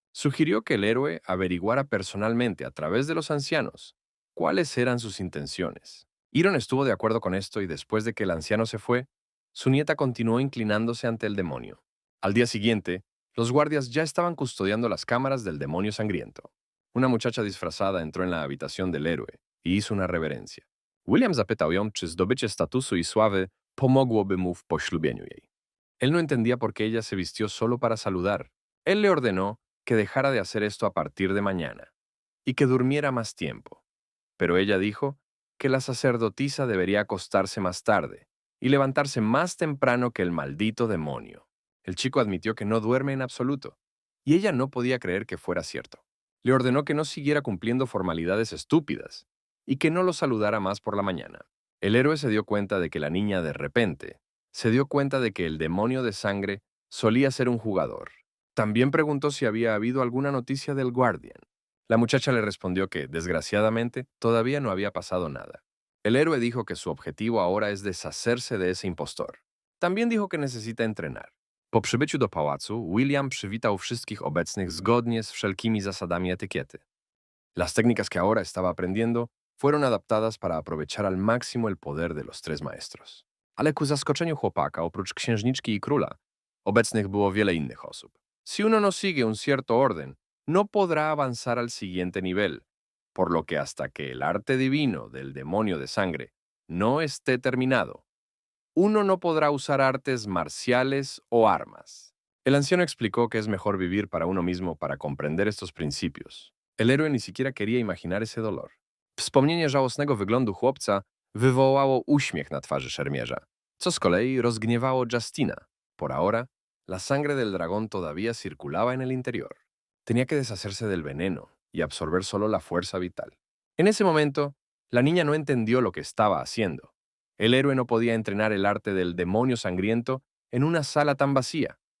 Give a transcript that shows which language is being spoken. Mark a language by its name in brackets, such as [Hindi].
[Spanish] Sugirió que el héroe averiguara personalmente a través de los ancianos cuáles eran sus intenciones. Iron estuvo de acuerdo con esto y después de que el anciano se fue, su nieta continuó inclinándose ante el demonio. Al día siguiente, los guardias ya estaban custodiando las cámaras del demonio sangriento. Una muchacha disfrazada entró en la habitación del héroe y hizo una reverencia. [Polish] William zapytał ją, czy zdobycie statusu i sławy pomogłoby mu w poślubieniu jej. [Spanish] Él no entendía por qué ella se vistió solo para saludar. Él le ordenó que dejara de hacer esto a partir de mañana y que durmiera más tiempo. Pero ella dijo que la sacerdotisa debería acostarse más tarde y levantarse más temprano que el maldito demonio. El chico admitió que no duerme en absoluto, y ella no podía creer que fuera cierto. Le ordenó que no siguiera cumpliendo formalidades estúpidas y que no lo saludara más por la mañana. El héroe se dio cuenta de que la niña de repente se dio cuenta de que el demonio de sangre solía ser un jugador. También preguntó si había habido alguna noticia del Guardian. La muchacha le respondió que, desgraciadamente, todavía no había pasado nada. El héroe dijo que su objetivo ahora es deshacerse de ese impostor. También dijo que necesita entrenar. [Polish] Po przybyciu do pałacu, William przywitał wszystkich obecnych zgodnie z wszelkimi zasadami etykiety. [Spanish] Las técnicas que ahora estaba aprendiendo fueron adaptadas para aprovechar al máximo el poder de los tres maestros. [Polish] Ale ku zaskoczeniu chłopaka, oprócz księżniczki i króla, obecnych było wiele innych osób. [Spanish] Si uno no sigue un cierto orden, no podrá avanzar al siguiente nivel, por lo que hasta que el arte divino del demonio de sangre no esté terminado, uno no podrá usar artes marciales o armas. El anciano explicó que es mejor vivir para uno mismo para comprender estos principios. El héroe ni siquiera quería imaginar ese dolor. [Polish] Wspomnienie żałosnego wyglądu chłopca wywołało uśmiech na twarzy szermierza, co z kolei rozgniewało Justina. [Spanish] Por ahora, la sangre del dragón todavía circulaba en el interior. Tenía que deshacerse del veneno y absorber solo la fuerza vital. En ese momento, la niña no entendió lo que estaba haciendo. El héroe no podía entrenar el arte del demonio sangriento en una sala tan vacía.